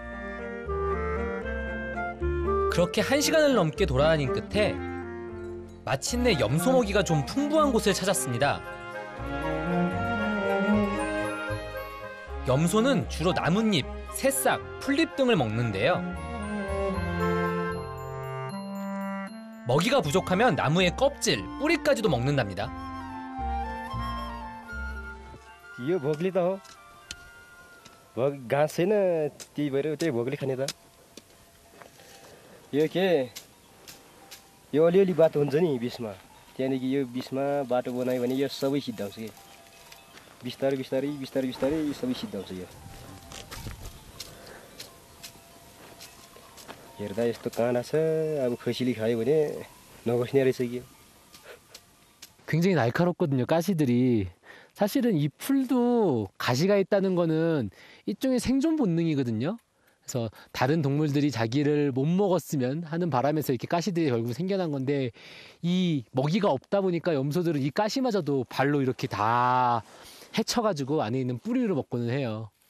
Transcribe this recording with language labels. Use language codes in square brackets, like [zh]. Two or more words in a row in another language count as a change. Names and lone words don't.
[ko] 그렇게 1시간을 넘게 돌아다닌 끝에 마침내 염소 먹이가 좀 풍부한 곳을 찾았습니다. 염소는 주로 나뭇잎, 새싹, 풀잎 등을 먹는데요. 먹이가 부족하면 나무의 껍질, 뿌리까지도 먹는답니다. [ne] यो भोगली त हो घाँस छैन त्यही भएर त्यही भोगली खाने त यो के यो अलिअलि बाटो हुन्छ नि बिचमा त्यहाँदेखि यो बिचमा बाटो बनायो भने यो सबै सिद्धाउँछ कि बिस्तारै बिस्तारै बिस्तारै बिस्तारै सबै सिद्धाउँछ यो हेर्दा यस्तो काँडा छ अब खसीले खायो भने नबस्ने रहेछ कि [ko] 굉장히 날카롭거든요, 가시들이. 사실은 이 풀도 가시가 있다는 거는 일종의 생존 본능이거든요. 그래서 다른 동물들이 자기를 못 먹었으면 하는 바람에서 이렇게 가시들이 결국 생겨난 건데, 이 먹이가 없다 보니까 염소들은 이 가시마저도 발로 이렇게 다 헤쳐가지고 안에 있는 뿌리를 먹고는 해요.